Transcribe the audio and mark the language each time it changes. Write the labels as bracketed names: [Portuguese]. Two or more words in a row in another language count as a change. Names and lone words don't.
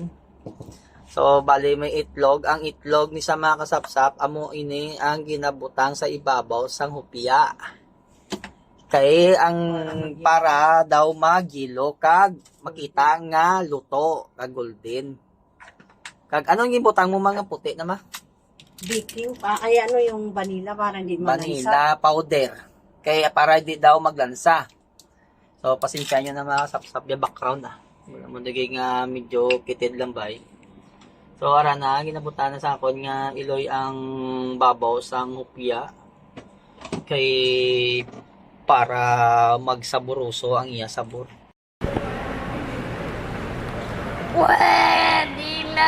[Hiligaynon] So, bali may itlog. Ang itlog ni sa mga kasapsap, amo ini ang ginabutang sa ibabaw sang hopya. Kay ang para daw magilo kag makita nga luto kag golden. Kag anong gibutang mo mga puti na ma? [Filipino] Baking pa, ay ano yung vanilla para hindi malansa. [English] Vanilla powder. [Filipino] Kaya para hindi daw maglansa. [Hiligaynon] So, pasensya nyo na mga kasapsap yung background Wala mo naging medyo kitid lang ba So, ara na, ginabutan na sa akon nga iloy ang babaw sang hopya. Kay para magsaburoso ang iya sabor. Pwede na!